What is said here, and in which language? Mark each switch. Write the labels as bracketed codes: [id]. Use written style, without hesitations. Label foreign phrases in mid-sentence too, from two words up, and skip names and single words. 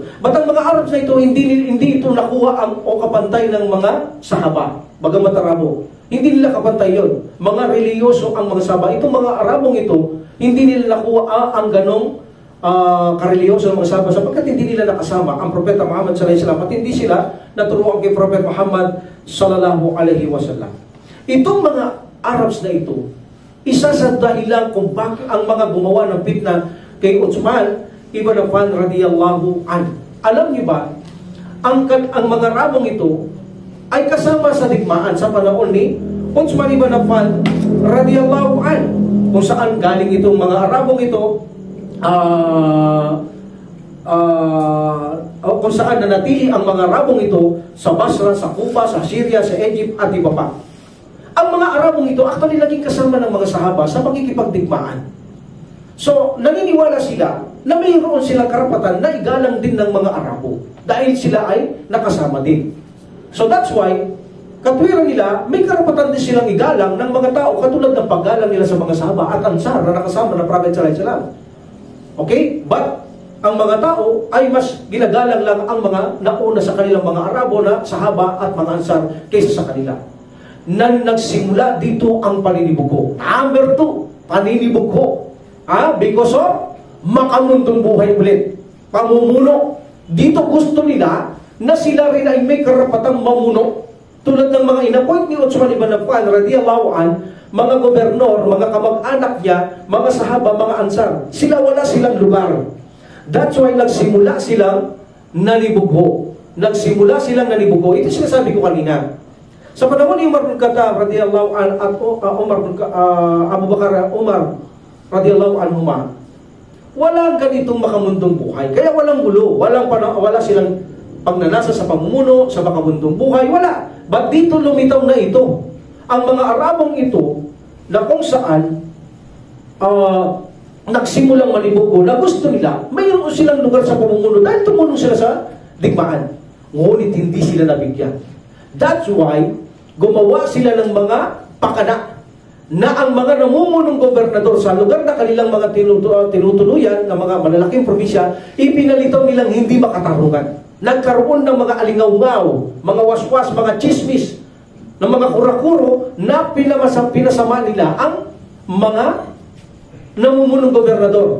[tl] Ba't ang mga Arabs na ito, hindi ito nakuha o kapantay ng mga sahaba, bagamat Arabo. Hindi nila kapantay yun. Mga reliyoso ang mga sahaba. Itong mga Arabong ito, hindi nila nakuha ang ganong kareliyoso ng mga sahaba sapagkat hindi nila nakasama ang Propeta Muhammad [ar] صلى الله عليه وسلم [tl] at hindi sila naturuan kay Propeta Muhammad [ar] صلى الله عليه وسلم. [tl] Itong mga Arabs na ito, isa sa dahilan kung bakit ang mga gumawa ng fitna kay Uthman ibn Affan [ar] رضي الله عنه. [tl] Alam niyo ba, ang mga Arabong ito ay kasama sa digmaan sa panahon ni Uthman ibn Affan [ar] رضي الله عنه, [tl] kung saan galing itong mga Arabong ito, kung saan nanatili ang mga Arabong ito sa Basra, sa Kufa, sa Syria, sa Egypt at iba pa. Ang mga Arabong ito actually naging kasama ng mga sahaba sa pagkikipagdigmaan. So, naniniwala sila na mayroon silang karapatan na igalang din ng mga Arabo dahil sila ay nakasama din. [en] So that's why, [tl] katwiran nila, may karapatan din silang igalang ng mga tao katulad ng paggalang nila sa mga sahaba at ansar na nakasama ng Prophet [ar] صلى الله عليه وسلم. [tl] Okay? But, ang mga tao ay mas ginagalang lang ang mga nauna sa kanilang mga Arabo na sahaba at mga ansar kaysa sa kanila. Nagsimula dito ang paninibugho. Number 2, paninibugho. [en] Because of [tl] makamundong buhay ulit. Pamumuno. Dito gusto nila na sila rin ay may karapatang mamuno tulad ng mga inappoint ni Uthman ibn Affan [ar] رضي الله عن, [tl] mga gobernador, mga kamag-anak niya, mga sahaba, mga ansar. Sila wala silang lugar. [en] That's why [tl] nagsimula silang nalibugho. Nagsimula silang nalibugho. Ito sinasabi ko kanina. Sa panahon ni Umar bin Khattab [ar] رضي الله عن [tl] at Abu Bakar Umar [ar] رضي الله عنهما, [tl] walang ganitong makamundong buhay. Kaya walang gulo, wala silang pagnanasa sa pamumuno, sa makamundong buhay, wala. But dito lumitaw na ito. Ang mga Arabong ito na kung saan nagsimulang malibugo na gusto nila, mayroon silang lugar sa pamumuno dahil tumulong sila sa digmaan. Ngunit hindi sila nabigyan. [en] That's why [tl] gumawa sila ng mga pakana na ang mga namumunong gobernador sa lugar na kanilang mga tinutuluyan ng mga malalaking probinsya, ipinalitaw nilang hindi makatarungan. Nagkaroon ng mga alingaw-ngaw, mga waswas, mga chismis, ng mga kurakuro na pinasama nila ang mga namumunong gobernador.